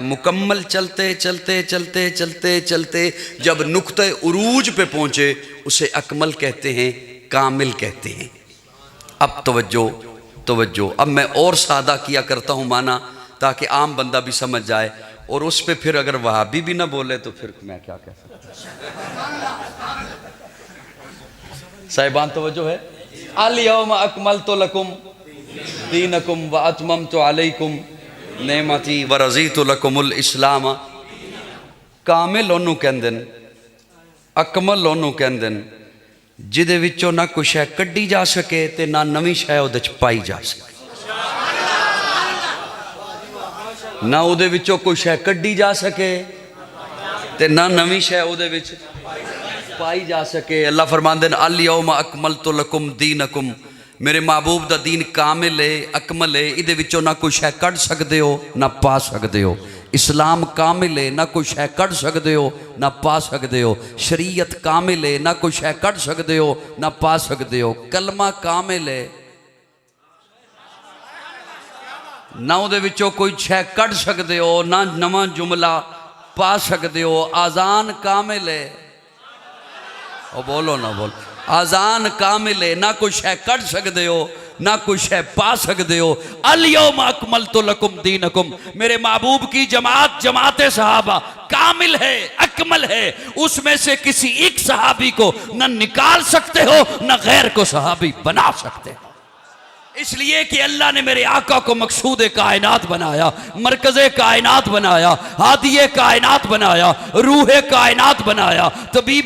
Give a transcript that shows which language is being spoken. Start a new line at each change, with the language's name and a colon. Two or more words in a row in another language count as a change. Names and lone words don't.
Urdu: مکمل چلتے چلتے چلتے چلتے چلتے جب نکتے عروج پہ پہنچے اسے اکمل کہتے ہیں، کامل کہتے ہیں. اب توجہ، اب میں اور سادہ کیا کرتا ہوں مانا، تاکہ عام بندہ بھی سمجھ جائے. اور اس پہ پھر اگر وہابی بھی نہ بولے تو پھر میں کیا کہہ سکتا. صاحبان توجہ ہے.
Arabic: اليوم أكملت لكم دينكم وأتممت عليكم نعمتي ورضيت لكم الإسلام.
Punjabi: کامل اونوں کہندے نے، اکمل اونوں کہندے نے جیہدے وچوں نہ کوئی شے کڈھی جا سکے تے نہ نویں شے اوہدے چ پائی جا سکے. نہ اوہدے وچوں کوئی شے کڈھی جا سکے تے نہ نویں شے اوہدے وچ پائی جا سکے. اللہ فرماندے نے
Arabic: اليوم أكملت لكم دينكم,
Punjabi: میرے محبوب دا دین کامل ہے، اکمل ہے. ایہدے وچوں نہ کوئی شے کڈھ سکدے ہو نہ پا سکدے ہو. اسلام کامل ہے، نہ کوئی شے کڈھ سکدے ہو نہ پا سکدے ہو. شریعت کامل ہے، نہ کوئی شے کڈھ سکدے ہو نہ پا سکدے ہو. کلمہ کامل ہے، نہ اوہدے وچوں کوئی شے کڈھ سکدے ہو نہ نواں جملہ پا سکدے ہو. اذان کامل ہے، او بولو نہ بولو. اذان کامل ہے، نہ کوئی شے کڈھ سکدے ہو نہ کوئی شے پا سکدے ہو.
Arabic: اليوم أكملت لكم دينكم,
Urdu: میرے محبوب کی جماعت صحابہ کامل ہے، اکمل ہے. اس میں سے کسی ایک صحابی کو نہ نکال سکتے ہو نہ غیر کو صحابی بنا سکتے ہو. اس لیے کہ اللہ نے میرے آقا کو مقصود کائنات بنایا، مرکز کائنات بنایا، ہادی کائنات بنایا، روح کائنات بنایا، طبیب